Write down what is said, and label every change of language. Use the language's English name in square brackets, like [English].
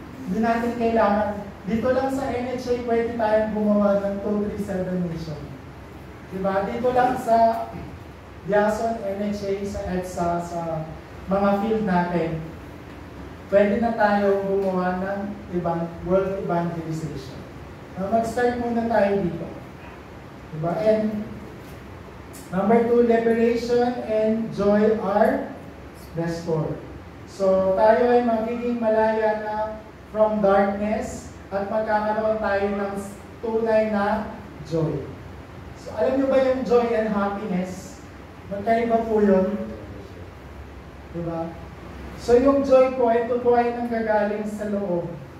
[Filipino] Hindi natin kailangan. Dito lang sa NHA, pwede tayong gumawa ng 237 nation. Diba? Dito lang sa Biason, NHA, sa EDSA, sa mga field natin, pwede na tayo gumawa ng world evangelization. Mag-start muna tayo dito. Diba? [English] And number 2, liberation and joy are restored. [Filipino] So, tayo ay magiging malaya na [English] from darkness [Filipino] at magkakaroon tayo ng tunay na joy. So, alam nyo ba yung joy and happiness? Magkaiba po yun. Diba? So, yung joy po, ito po ay nanggagaling sa loob.